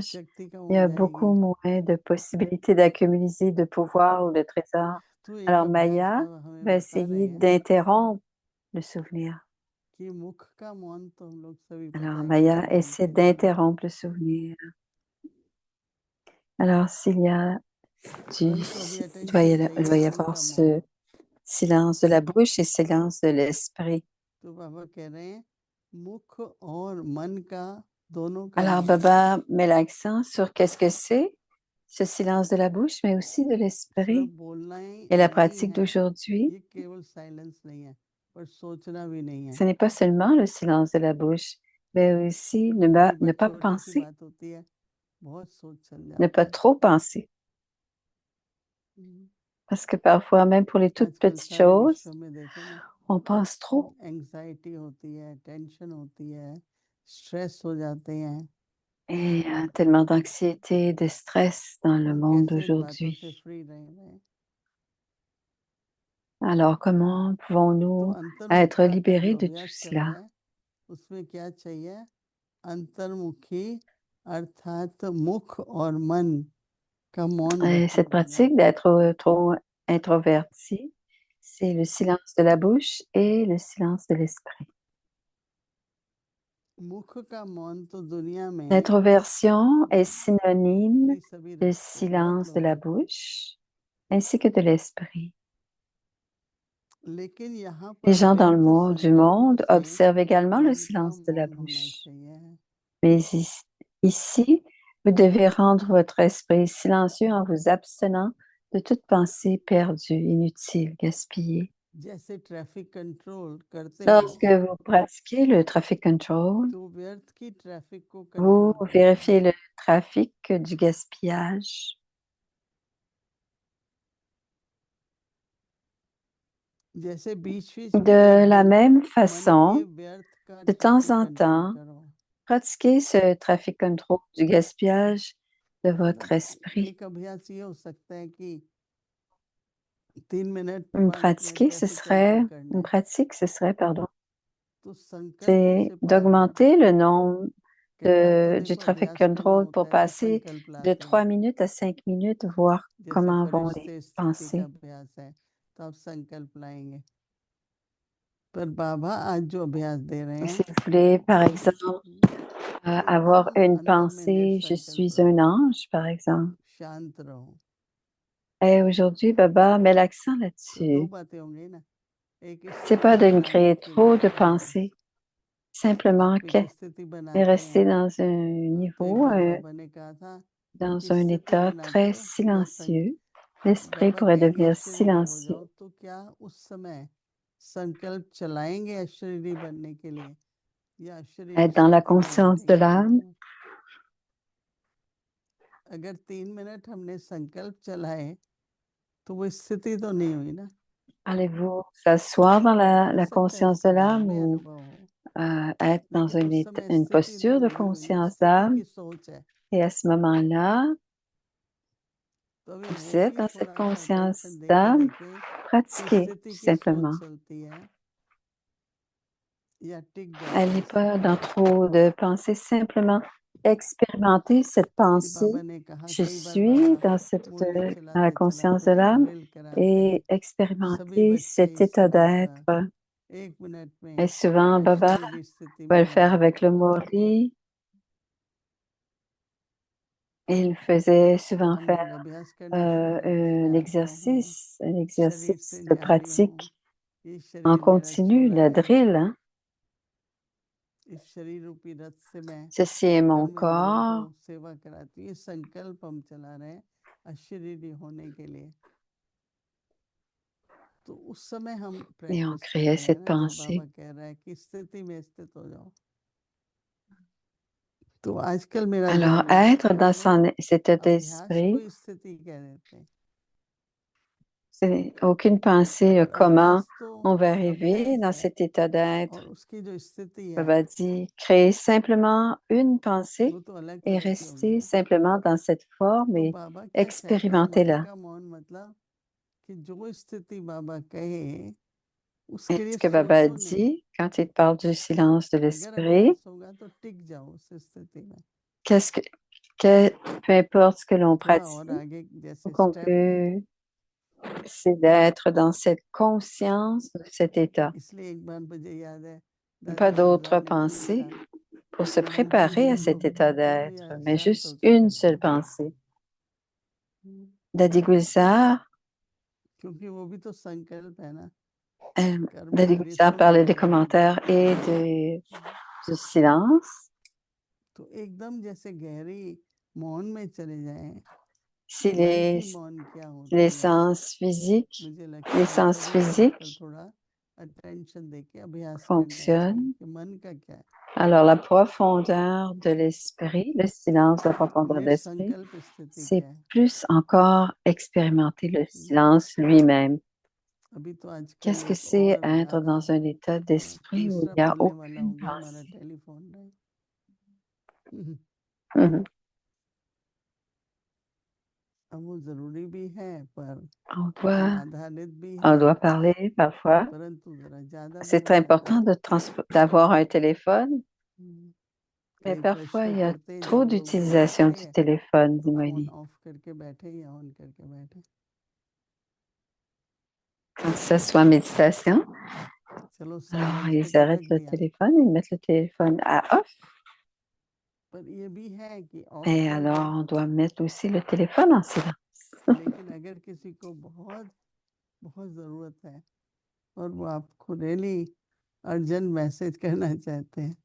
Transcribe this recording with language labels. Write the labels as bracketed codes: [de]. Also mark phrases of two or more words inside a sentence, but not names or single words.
[hi] शक्ति कम [fr] il y [hi] हो [fr] a [hi] जाएगी। [fr] beaucoup moins de possibilités d'accumuler de pouvoir ou de trésors. [hi] तो एक [fr] Alors [hi] अभ्यास [fr] Maya [hi] बाबा हमें [fr] va [hi] बता रहे [fr] essayer [hi] हैं [fr] d'interrompre le souvenir. [hi] कि मुख का मौन तो हम लोग सभी पता [fr] Alors [hi] है [fr] Maya [hi] कैसे [fr] essaie [hi] बोलते हैं। [fr] d'interrompre le souvenir. Alors s'il y a [hi] मन को अभी [fr] il [hi] अटेंशन [fr] doit y [hi] चाहिए, मन [fr] avoir [hi] का मौन। [fr] ce silence de la bouche et silence de l'esprit. [hi] तो बाबा कह रहे हैं मुख और मन का दोनों का [fr] Alors, [hi] महत्व है। [fr] Baba met l'accent sur qu'est-ce que c'est, ce silence de la bouche, mais aussi de [hi] सिर्फ [fr] l'esprit. [hi] बोलना ही [fr] Et la [hi] नहीं [fr] pratique [hi] है, [fr] d'aujourd'hui, [hi] ये केवल साइलेंस नहीं है, पर सोचना भी नहीं है। [fr] ce n'est pas seulement le silence de la bouche, mais aussi [hi] कई [fr] ne [hi] बार [fr] pas [hi] छोटी सी [fr] penser, [hi] बात होती है, बहुत सोच चल [fr] ne [hi] जाता [fr] pas [hi] है। [fr] trop penser. Parce que parfois, même pour les toutes [hi] आजकल [fr] petites [hi] सारे [fr] choses, [hi] विश्व में देखो ना, [fr] on pense trop. [hi] एंग्जाइटी होती है, टेंशन होती है, स्ट्रेस हो जाते हैं, [fr] Et il y a tellement d'anxiété, de stress dans le [hi] और [fr] monde [hi] कैसे इन बातों से [fr] d'aujourd'hui. [hi] फ्री रहें। [fr] Alors, comment [hi] तो [fr] pouvons-nous être [hi] अंतर्मुखता का [fr] libérés [hi] जो [fr] de tout [hi] अभ्यास चल रहा [fr] cela? [hi] है, उसमें क्या चाहिए? अंतर्मुखी अर्थात मुख और मन का मौन [fr] Et [hi] रखना [fr] cette [hi] पड़ेगा। [fr] pratique d'être trop introverti, c'est le silence de la bouche et le silence de l'esprit. [hi] मुख का मौन तो दुनिया में [fr] L'introversion est synonyme [hi] ये सभी [fr] de [hi] रखते हैं, बहुत [fr] silence de [hi] लोग [fr] la [hi] हैं। [fr] bouche ainsi que de l'esprit. [hi] लेकिन यहाँ [fr] Les [hi] पर [fr] gens dans le [hi] दृढ़ [fr] monde du [hi] संकल्प [fr] monde [hi] से [fr] observent également le [hi] मन का [fr] silence de la [hi] मौन होना [fr] bouche. [hi] चाहिए। [fr] Mais ici, vous devez rendre votre esprit silencieux en vous abstenant de toute pensée perdue, inutile, gaspillée. [hi] जैसे [en] traffic control [hi] करते [fr] Lorsque [hi] हो, [fr] vous pratiquez le [en] traffic control, [hi] तो व्यर्थ की ट्रैफिक को [fr] vous [hi] कंट्रोल करते हो। [fr] vérifiez le trafic du gaspillage. [hi] जैसे बीच-बीच में [fr] De [hi] एक [fr] la [hi] दिन [fr] même [hi] मन के [fr] façon, [hi] व्यर्थ का [fr] de temps [hi] ट्रैफिक [fr] en [hi] कंट्रोल [fr] temps, [hi] करो। [fr] pratiquez ce trafic control du gaspillage de votre esprit. [hi] एक अभ्यास ये हो सकता है कि 3 मिनट 5 मिनट [fr] Pratiquer, ce [hi] ट्रैफिक [fr] serait, [hi] कंट्रोल करना [fr] une [hi] है, [fr] pratique, ce serait, pardon, [hi] तो संकल्पों [fr] c'est [hi] से पार हो। [fr] d'augmenter le nombre [hi] कई बार तो [fr] du [hi] देखो [fr] traffic [hi] अभ्यास करना [fr] control pour [hi] होता है तो [fr] passer [hi] संकल्प [fr] de [hi] लाते [fr] 3 [hi] हैं, [fr] minutes à 5 minutes, voir [hi] जैसे [fr] comment vont les [hi] फरिश्ते स्थिति का [fr] pensées. [hi] अभ्यास है, तो आप संकल्प लाएंगे। पर बाबा आज जो अभ्यास दे रहे हैं, [fr] Si vous voulez, par exemple, avoir une [hi] अंदर में [fr] pensée, je [hi] निसंकल्प [fr] suis un [hi] रहो, [fr] ange, par exemple. [hi] शांत रहो। [fr] Et aujourd'hui, Baba met l'accent [hi] तो 2 [fr] là-dessus. [hi] बातें होंगी ना, एक [fr] C'est [hi] स्थिति [fr] pas de me [hi] बनाने [fr] créer [hi] के [fr] trop [hi] लिए [fr] de pensées, simplement [hi] आप एक स्थिति [fr] et [hi] बनाते [fr] rester [hi] हैं। [fr] dans un [hi] तो एक [fr] niveau, [hi] बार बाबा ने कहा था कि [fr] dans un [hi] स्थिति [fr] état [hi] बनाते [fr] très [hi] हो या [fr] silencieux. L'esprit [hi] बाबा [fr] pourrait [hi] कहेंगे [fr] devenir [hi] अशरीरी हो [fr] silencieux. [hi] जाओ, तो क्या उस समय संकल्प चलाएंगे अशरीरी बनने के लिए या अशरीरी [fr] Être dans la [hi] स्थिति में [fr] conscience de [hi] बैठेंगे? [fr] l'âme. [hi] अगर 3 मिनट हमने संकल्प चलाए तो वो स्थिति तो नहीं हुई ना। [fr] Allez-vous s'asseoir dans [hi] हो [fr] la [hi] सकता है [fr] conscience de [hi] स्वभाव [fr] l'âme [hi] में [fr] ou [hi] अनुभव हो, [fr] être dans [hi] लेकिन उस समय [fr] une [hi] स्थिति [fr] posture de [hi] नहीं हुई ना, [fr] conscience [hi] स्थिति [fr] d'âme? [hi] की सोच है। [fr] Et à ce moment-là, [hi] तो अभी [fr] vous [hi] वो [fr] êtes [hi] भी [fr] dans cette [hi] थोड़ा सा [fr] conscience [hi] अटेंशन दे के [fr] d'âme, [hi] देखें कि [fr] pratiquez [hi] स्थिति [fr] tout [hi] की सोच [fr] simplement. [hi] चलती है या टिक जाता [fr] Allez [hi] है [fr] pas [hi] स्थिति [fr] dans [hi] में। [fr] trop de pensées, simplement expérimenter cette [hi] इसलिए [fr] pensée. [hi] बाबा ने कहा, [fr] Je [hi] कई बार [fr] suis [hi] बाबा [fr] dans [hi] मुरली [fr] dans la [hi] चलाते [fr] conscience [hi] चलाते [fr] de [hi] ना [fr] l'âme [hi] ड्रिल कराते हैं [fr] et [hi] सभी [fr] expérimenter [hi] बच्चे [fr] cet [hi] इसी [fr] état [hi] बात पर [fr] d'être. [hi] 1 मिनट में [fr] Et souvent, Baba [hi] अशरीरी स्थिति [fr] va [hi] में [fr] le faire [hi] जाओ। [fr] avec le Morli. Et il faisait souvent [hi] हम [fr] faire [hi] लोग अभ्यास करना शुरू करते, मैं आता हूँ, [fr] un [hi] शरीर [fr] exercice [hi] से [fr] de [hi] न्यारी हूँ, [fr] pratique [hi] ये [fr] en [hi] शरीर मेरा [fr] continu, [hi] छोरा [fr] le [hi] है, [fr] drill. Hein. [hi] इस शरीर रूपी रथ से मैं [fr] Ceci est mon [hi] कर्म इंद्रियों को [fr] corps. [hi] सेवा कराती हूँ। ये संकल्प हम चला रहे हैं अशरीरी होने के लिए। तो उस समय हम [fr] Et on [hi] प्रैक्टिस कर [fr] créait [hi] रहे हैं [fr] cette [hi] ना, जब [fr] pensée. [hi] बाबा कह रहा है कि स्थिति में स्थित हो जाओ। तो आजकल मेरा [fr] Alors, [hi] ध्यान है [fr] être [hi] कि [fr] dans [hi] हम लोग [fr] cet état [hi] अभ्यास को [fr] d'esprit, [hi] ही स्थिति कह देते हैं, [fr] c'est aucune pensée [hi] और [fr] comment [hi] अभ्यास तो [fr] on va arriver [hi] अभ्यास [fr] dans [hi] है, [fr] cet état [hi] और [fr] d'être. [hi] उसकी जो स्थिति है [fr] Baba dit, créer simplement une pensée [hi] वो तो अलग [fr] et [hi] तरह की होगी [fr] rester [hi] ना। [fr] simplement dans cette forme [hi] तो [fr] et [hi] बाबा क्या कहते हैं मन [fr] expérimentez-la. [hi] का मौन, मतलब कि जो स्थिति बाबा कहे [fr] Et [hi] उसके लिए [fr] ce que Baba [hi] सोचो नहीं। [fr] dit quand il parle du silence de [hi] अगर [fr] l'esprit, [hi] अभ्यास होगा तो टिक जाओ उस स्थिति में। [fr] qu'est-ce peu importe ce que l'on [hi] थोड़ा और [fr] pratique, [hi] आगे [fr] ou [hi] जैसे [fr] qu'on [hi] स्टेप है, [fr] peut, c'est d'être dans cette conscience de cet état. [hi] इसलिए एक बार मुझे याद है [fr] Pas [hi] दादी [fr] d'autres [hi] गुजरा ने बोला [fr] pensées [hi] था [fr] pour se [hi] कि मन को [fr] préparer à [hi] शांत [fr] cet état [hi] करो [fr] d'être, [hi] या [fr] mais [hi] शांत हो [fr] juste une [hi] जाता है। [fr] seule pensée. Dadi Gulzar, [hi] क्योंकि वो भी तो संकल्प है ना, कर्म [fr] Dadi [hi] इंद्रिय [fr] Gulzar [hi] सब [fr] parlait des [hi] अपने आप। [fr] commentaires et du silence. [hi] तो एकदम जैसे गहरी मौन में चले जाएं। [fr] Si [hi] मन की [fr] les, [hi] मौन क्या होती [fr] les [hi] है, [fr] sens physiques, [hi] मुझे [fr] les [hi] लगता है [fr] sens [hi] हमको भी आजकल [fr] physiques [hi] थोड़ा अटेंशन देके अभ्यास करना चाहिए [fr] fonctionnent, [hi] कि मन का क्या है। [fr] alors la profondeur de l'esprit, le silence, la profondeur de l'esprit, [hi] निसंकल्प स्थिति [fr] c'est [hi] क्या है। [fr] plus encore expérimenter le silence lui-même. [hi] अभी तो आजकल [fr] Qu'est-ce que [hi] एक [fr] c'est [hi] और [fr] être [hi] नया [fr] dans un état d'esprit où il [hi] तीसरा [fr] n'y a [hi] मिलने वाला [fr] aucune [hi] हो गया हमारा [fr] pensée? [hi] टेलीफोन, राइट। Mhm. अब वो जरूरी भी है पर [fr] On doit, [hi] आधारित भी [fr] on [hi] है, [fr] doit parler parfois. [hi] परंतु जरा ज्यादा भी [fr] C'est [hi] हो [fr] très [hi] जाता [fr] important [hi] है। [fr] d'avoir un téléphone, mais [hi] कई [fr] parfois [hi] प्रश्न [fr] il y a [hi] पढ़ते [fr] trop [hi] जब लोग [fr] d'utilisation [hi] बैठे [fr] du téléphone, dit [hi] तो फोन [fr] Molly. [hi] ऑफ करके बैठे या ऑन करके बैठे। [fr] Quand ça soit méditation, [hi] चलो [fr] alors [hi] साइलेंस पे [fr] ils [hi] तो [fr] arrêtent [hi] रख [fr] le [hi] दिया, [fr] téléphone, ils mettent le téléphone à off. [hi] पर ये भी है कि ऑफ [fr] Et [hi] कर [fr] alors, [hi] दो, [fr] on doit mettre aussi le téléphone en silence. [hi] लेकिन अगर किसी को बहुत बहुत जरूरत है और वो आपको [en] really urgent message [hi] करना चाहते हैं